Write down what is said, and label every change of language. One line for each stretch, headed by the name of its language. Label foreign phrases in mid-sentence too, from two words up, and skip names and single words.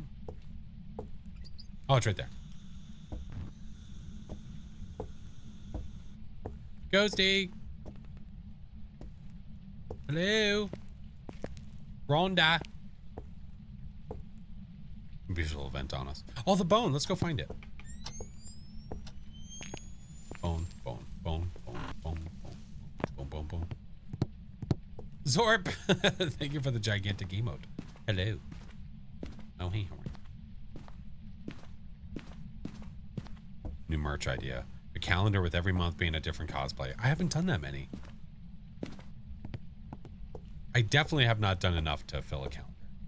English: Oh, it's right there. Ghosty. Hello. Rhonda. Visual event on us. Oh, the bone. Let's go find it. Bone, bone, bone, bone, bone, bone, bone, bone, bone. Zorp. Thank you for the gigantic emote. Hello. Oh, hey. New merch idea. A calendar with every month being a different cosplay. I haven't done that many. I definitely have not done enough to fill a calendar.